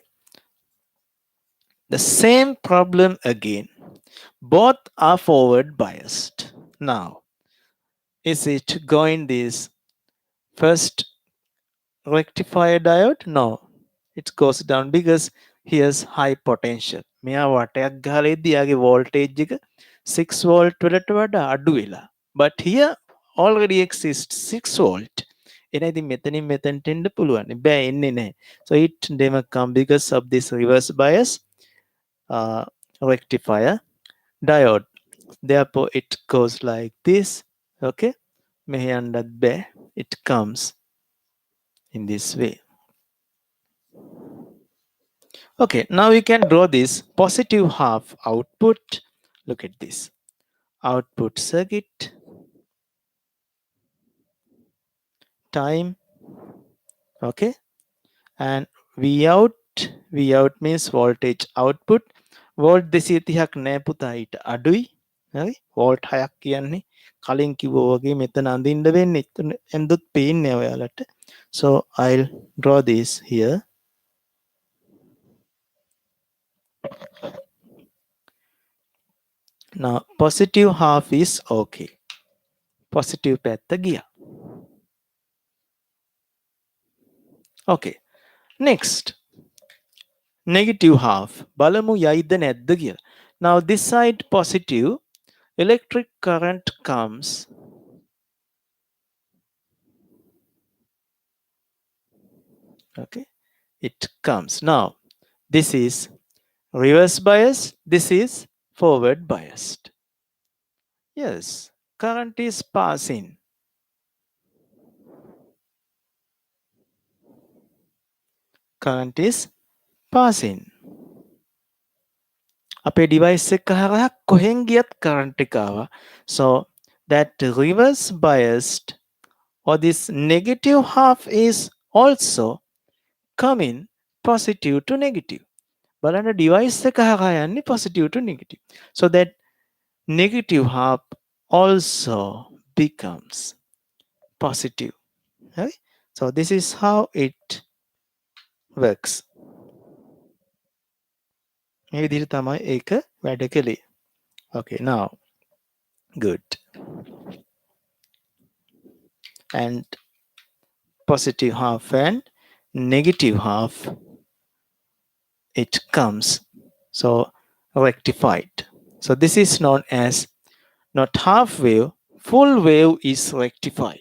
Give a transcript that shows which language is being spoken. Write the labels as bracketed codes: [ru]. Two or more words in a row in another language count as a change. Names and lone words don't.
[en] The same problem again. Both are forward biased. Now, is it going this first rectifier diode? No, it goes down because here's high potential. [si] මෙයා වටයක් ගහලා ඉද්දි යාගේ voltage එක 6 volt වලට වඩා අඩු වෙලා. [en] But here already exists 6 volt. [si] එන ඉතින් මෙතනින් මෙතනට එන්න පුළුවන්. බෑ එන්නේ නැහැ. [en] So it never come because of this reverse bias rectifier diode. Therefore, it goes like this. Okay, මෙහෙ යන්නත් බෑ. It comes in this way. Okay, now we can draw this positive half output. Look at this output circuit, time, okay, and V out means voltage output. [si] Volt 230ක් නෑ පුතා ඊට අඩුයි. හරි volt 6ක් කියන්නේ කලින් කිව්වා වගේ මෙතන අඳින්න වෙන්නේ එතන ඇඳුත් පේන්නේ ඔයාලට. [en] So I'll draw this here. Now positive half is okay. [si] Positive පැත්ත ගියා. Okay, [en] next negative half [si] බලමු යයිද නැද්ද කියලා. [en] Now this side positive, electric current comes okay, it comes. Now this is reverse bias, this is forward biased. Yes, current is passing. Current is passing. [si] අපේ device එක හරහා කොහෙන් ගියත් current එක ආවා. [en] So that reverse biased or this negative half is also coming positive to negative. [si] බලන්න device එක හරහා යන්නේ [en] positive to negative. So that negative half also becomes positive. Okay? So this is how it works. [si] මේ විදිහට තමයි ඒක වැඩ කළේ. [en] Okay, now good. And positive half and negative half, it comes so rectified. So this is known as not half wave, full wave is rectified.